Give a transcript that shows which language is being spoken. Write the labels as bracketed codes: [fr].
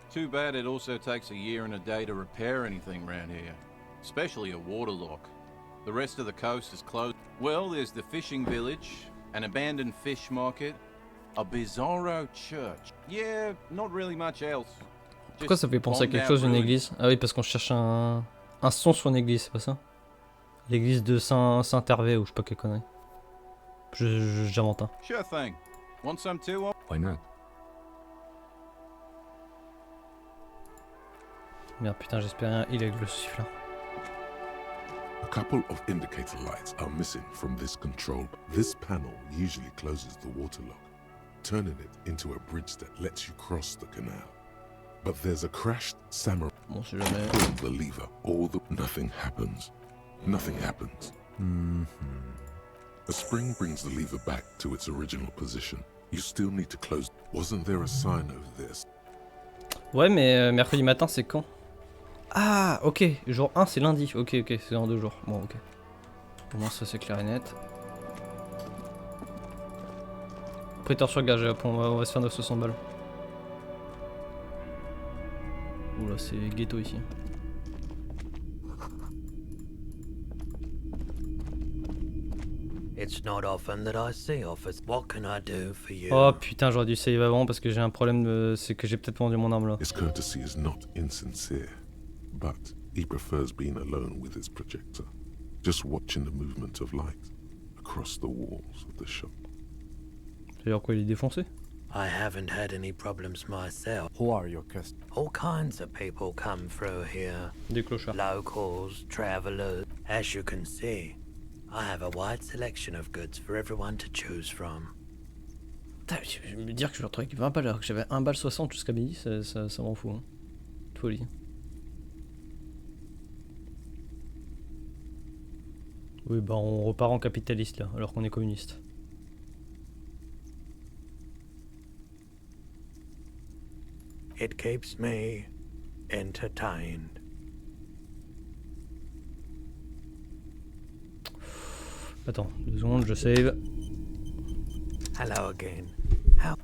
[en] Too bad it also takes a year and a day to repair anything around here, especially a waterlock. The rest of the coast is closed. Well, there's the fishing village, an abandoned fish market, a bizarro church. Yeah, not really much else. [fr] Pourquoi ça fait penser à quelque chose d'une église? Ah oui, parce qu'on cherche un son sur une église, c'est pas ça? L'église de Saint-Hervé ou je sais pas quelle connerie. J'invente un. [en] Sure thing. Want some too? Why not? [fr] Merde, putain, j'espérais un heal avec le sifflant. [en] A couple of indicator lights are missing from this control. This panel usually closes the waterlock, turning it into a bridge that lets you cross the canal. But there's a crashed samurai. [fr] Bon, si jamais. [en] Pull the lever, nothing happens. Nothing happens. A spring brings the lever back to its original position. You still need to close. Wasn't there a sign over this? [fr] Ouais, mais mercredi matin, c'est quand? Ah, ok. Jour 1, c'est lundi. Ok, c'est dans 2 jours. Bon, ok. Au moins, ça, c'est clair et net. Prêteur sur gage, on va se faire 960 balles. Oula, c'est ghetto ici. [en] It's not often that I see office. What can I do for you? [fr] Oh putain, j'aurais dû save avant parce que j'ai un problème, c'est que j'ai peut-être vendu mon arme là. [en] His courtesy is not insincere, but he prefers being alone with his projector, just watching the movement of light across the walls of the shop. [fr] C'est-à-dire quoi, il est défoncé? [en] I haven't had any problems myself. Who are your customers? All kinds of people come through here. [fr] Des clochards. [en] Locals, travelers. As you can see, I have a wide selection of goods for everyone to choose from. [fr] Putain, je vais me dire que je vais retrouver avec 20 balles alors que j'avais 1,60 jusqu'à midi, ça m'en fout. Hein. Folie. Oui, bah on repart en capitaliste là, alors qu'on est communiste. [en] It keeps me entertained. [fr] Attends, 2 secondes, je save. [en] Hello again. How?